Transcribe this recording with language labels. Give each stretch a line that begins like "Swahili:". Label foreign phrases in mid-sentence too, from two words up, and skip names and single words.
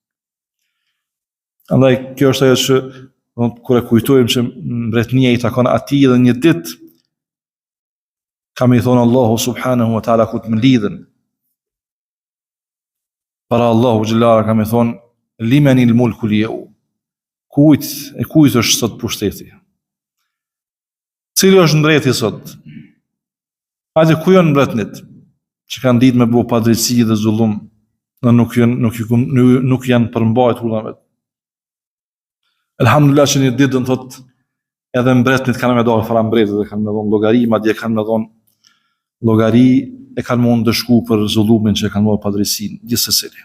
Albanian: Andaj kjo është ajo që kur e kujtojmë që mbretënia i takon atij dhe një ditë kam i thonë Allahu
Arabic: سبحانه وتعالى
Albanian: ku të më lidhen. Para
Arabic: الله جل وعلا
Albanian: kam i thonë
Arabic: لمن الملك اليوم.
Albanian: Kujt është sot pushteti? Cili është mbreti sot? Hajde ku janë mbretnit që kanë ditë me bëu padrejtësi dhe zullum, dhe nuk janë përmbajtur ulëmet. Elhamdulillah që një ditë thot edhe mbretnit kanë me dalë para mbretit dhe kanë me dhënë llogari, madje kanë me dhënë llogari e kanë mund të shku për zullumin që kanë bërë padrejtësinë, gjithsesi.